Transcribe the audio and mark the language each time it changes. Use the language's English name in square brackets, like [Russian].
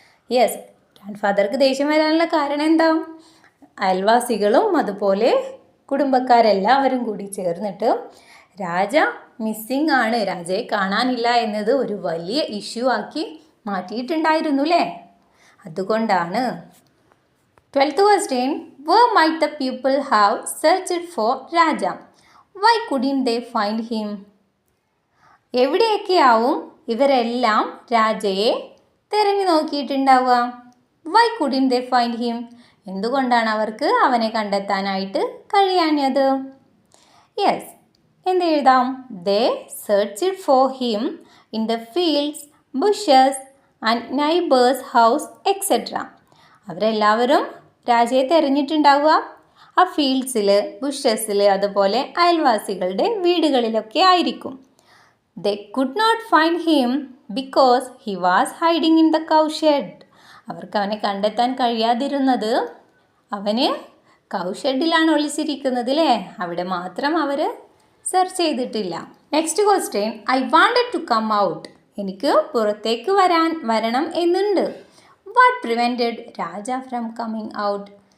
[Malayalam] Yes, grand ഫാദർക്ക് ദേഷ്യം വരാനുള്ള കാരണം എന്താ? അയൽവാസികളും അതുപോലെ കുടുംബക്കാരെല്ലാവരും കൂടി ചേർന്നിട്ട് രാജ മിസ്സിങ് ആണ്, രാജയെ കാണാനില്ല എന്നത് ഒരു വലിയ ഇഷ്യൂ ആക്കി മാറ്റിയിട്ടുണ്ടായിരുന്നു അല്ലേ? അതുകൊണ്ടാണ്. [English] 12th question. Where might the people have searched for Raja? Why couldn't they find him? [Malayalam] എവിടെയൊക്കെയാവും ഇവരെല്ലാം രാജയെ തിരഞ്ഞു നോക്കിയിട്ടുണ്ടാവുക? Y കുഡിൻ they find him? എന്തുകൊണ്ടാണ് അവർക്ക് അവനെ കണ്ടെത്താനായിട്ട് കഴിയാഞ്ഞത്? യെസ്, എന്ത് എഴുതാം? ദേ searched for him in the fields, bushes and neighbours house etcetera. അവരെല്ലാവരും രാജയെ തിരഞ്ഞിട്ടുണ്ടാവുക ആ ഫീൽഡ്സിൽ, ബുഷസിൽ, അതുപോലെ അയൽവാസികളുടെ വീടുകളിലൊക്കെ ആയിരിക്കും. [English] They could not find him because he was hiding in the cow shed. [Malayalam] അവർക്ക് അവനെ കണ്ടെത്താൻ കഴിയാതിരുന്നത് അവന് കൗഷെഡിലാണ് ഒളിച്ചിരിക്കുന്നത് അല്ലേ? അവിടെ മാത്രം അവർ സെർച്ച് ചെയ്തിട്ടില്ല. Next question, I wanted to come out. എനിക്ക് പുറത്തേക്ക് വരണം എന്നുണ്ട്. What prevented Raja from coming out?